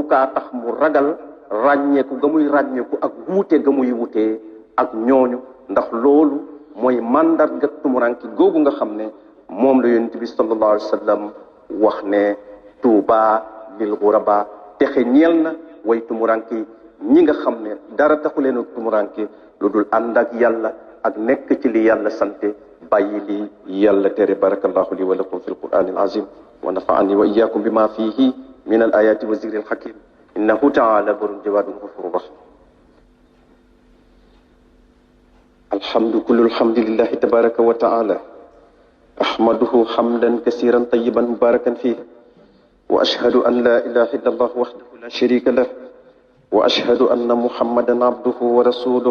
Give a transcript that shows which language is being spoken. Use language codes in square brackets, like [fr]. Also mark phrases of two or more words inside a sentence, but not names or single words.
[wo] kaa tax mu ragal ràññeeku ga muy ràññeeku ak wuute ga muy wutee ak ñooñu ndax loolu mooy màndarga tumuranki googu nga xam ne moom la yonent bi [ar] صلى الله عليه وسلم [wo] wax ne [ar] طوبى للغرباء [wo] texe ñeel na way tumuranki ñi nga xam ne dara taxu leen ak tumuranki lu dul ànd ak yàlla ak nekk ci li yàlla sante bàyyi li yàlla tere. [ar] بارك الله لي ولكم في القرآن العظيم ونفعني وإياكم بما فيه من الآيات والذكر الحكيم إنه تعالى بر جواد غفور رحيم. الحمد كل الحمد لله تبارك وتعالى أحمده حمدا كثيرا طيبا مباركا فيه وأشهد أن لا إله إلا الله وحده لا شريك له وأشهد أن محمدا عبده ورسوله